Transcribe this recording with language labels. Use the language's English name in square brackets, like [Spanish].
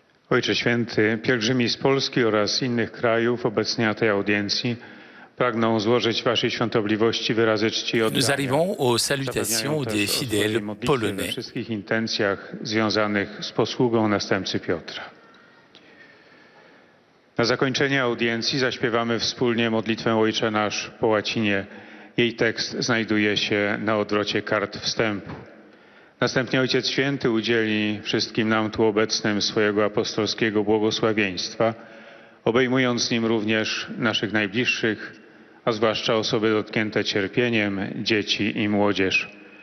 [Polish] Ojcze Święty, pielgrzymi z Polski oraz innych krajów obecnie na tej audiencji pragną złożyć Waszej Świątobliwości wyrazy czci i oddania. [French] Nous arrivons aux salutations des fidèles we polonais. [Polish] wszystkich intencjach związanych z posługą następcy Piotra. Na zakończenie audiencji zaśpiewamy wspólnie modlitwę Ojcze Nasz po łacinie. Jej tekst znajduje się na odwrocie kart wstępu. Następnie Ojciec Święty udzieli wszystkim nam tu obecnym swojego apostolskiego błogosławieństwa, obejmując nim również naszych najbliższych, a zwłaszcza osoby dotknięte cierpieniem, dzieci i młodzież.